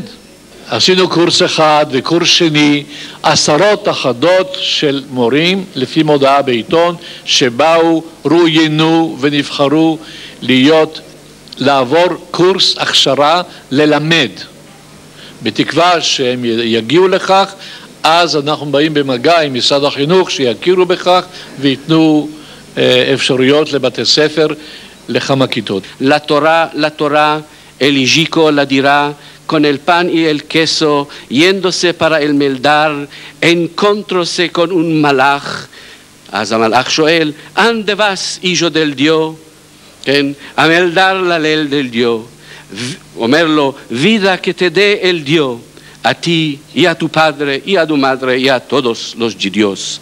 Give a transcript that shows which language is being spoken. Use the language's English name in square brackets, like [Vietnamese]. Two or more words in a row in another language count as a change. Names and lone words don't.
[Hebrew] עשינו קורס אחד וקורס שני, עשרות אחדות של מורים לפי מודעה בעיתון שבאו, רואיינו ונבחרו לעבור קורס הכשרה ללמד. בתקווה שהם יגיעו לכך, אז אנחנו באים במגע עם משרד החינוך שיכירו בכך ויתנו אפשרויות לבתי ספר לכמה כיתות. [Ladino] La Torah, eligico la dirá, con el pan y el queso, yéndose para el meldar, encontróse con un malach. [Hebrew] אז המלאך שואל, [Ladino] ¿Ande vas, hijo del Dios? כן, a meldar la ley del Dios. [Hebrew] אומר לו, [Ladino] vida que te dé el Dios, a ti y a tu padre y a tu madre y a todos los judíos.